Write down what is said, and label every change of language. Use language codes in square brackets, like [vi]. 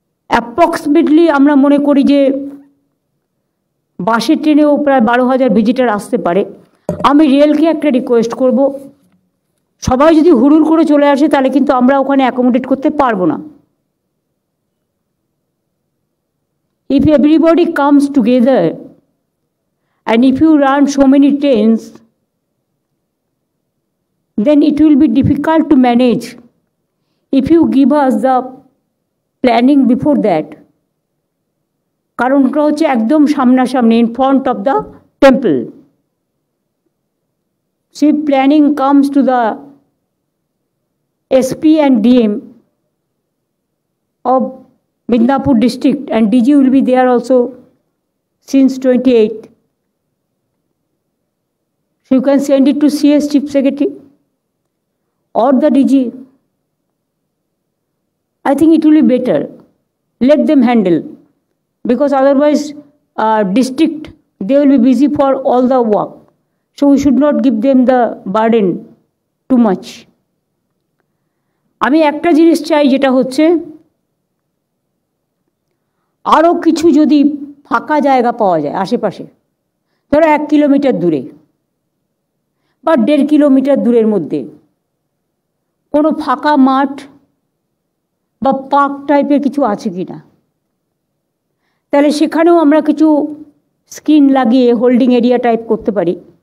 [bn] Approximately আমরা মনে করি যে বাসে ট্রেনেও প্রায় 12,000 ভিজিটার আসতে পারে। আমি রেলকে একটা রিকোয়েস্ট করব, সবাই যদি হুড়ুর করে চলে আসে তাহলে কিন্তু আমরা ওখানে অ্যাকোমোডেট করতে পারবো না। [en] If everybody comes together and if you run so many trains, then it will be difficult to manage. If you give us the planning before that, [bn] কারণটা হচ্ছে একদম সামনাসামনি, [en] In front of the temple. সেই planning comes to the SP and DM of Midnapur district, and DG will be there also since 28th. So you can send it to CS Chief Secretary or the DG. I think it will be better. Let them handle, because otherwise district, they will be busy for all the work. So we should not give them the burden too much. [bn] আমি একটা জিনিস চাই, যেটা হচ্ছে আরও কিছু যদি ফাঁকা জায়গা পাওয়া যায় আশেপাশে, ধরো 1 কিলোমিটার দূরে বা 1.5 কিলোমিটার দূরের মধ্যে কোনো ফাঁকা মাঠ বা পার্ক টাইপের কিছু আছে কি না, তাহলে সেখানেও আমরা কিছু স্ক্রিন লাগিয়ে হোল্ডিং এরিয়া টাইপ করতে পারি।